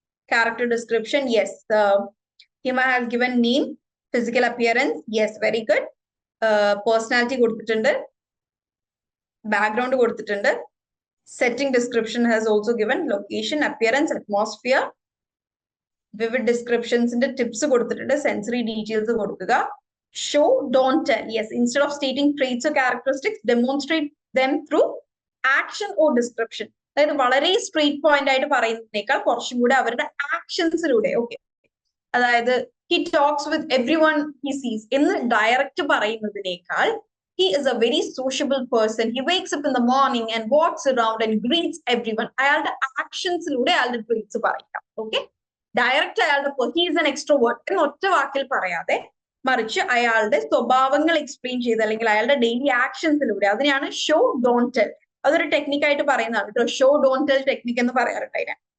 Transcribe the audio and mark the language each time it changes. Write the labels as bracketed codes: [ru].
[en] Character description, yes, Hima has given name, physical appearance, yes, very good. [ml] Personality കൊടുത്തിട്ടുണ്ട്, background കൊടുത്തിട്ടുണ്ട്. [en] Setting description has also given location, appearance, atmosphere. Vivid descriptions ന്റെ tips കൊടുത്തിട്ടുണ്ട്, sensory details കൊടുക്കുക. Show, don't tell. Yes, instead of stating traits or characteristics, demonstrate them through action or description. [ml] അതായത് വളരെ straight point ആയിട്ട് പറയുന്നതിനേക്കാൾ കുറച്ചും കൂടെ അവരുടെ ആക്ഷൻസിലൂടെ, ഓക്കെ, അതായത് [en] he talks with everyone he sees [ml] എന്ന് ഡയറക്റ്റ് പറയുന്നതിനേക്കാൾ [en] he is a very sociable person. He wakes up in the morning and walks around and greets everyone. [ml] അയാളുടെ ആക്ഷൻസിലൂടെ അയാളുടെ ട്രീറ്റ്സ് പറയാം. ഓക്കെ, ഡയറക്റ്റ് അയാളുടെ [en] he is an extrovert [ml] എന്ന് ഒറ്റ വാക്കിൽ പറയാതെ മറിച്ച് അയാളുടെ സ്വഭാവങ്ങൾ എക്സ്പ്ലെയിൻ ചെയ്ത് അല്ലെങ്കിൽ അയാളുടെ ഡെയിലി ആക്ഷൻസിലൂടെ, അതിനെയാണ് ഷോ ഡോണ്ട് ടെൽ. അതൊരു ടെക്നിക്കായിട്ട് പറയുന്നതാണ് കേട്ടോ, ഷോ ഡോണ്ട് ടെൽ ടെക്നിക് എന്ന് പറയാറുണ്ട് അതിനെ.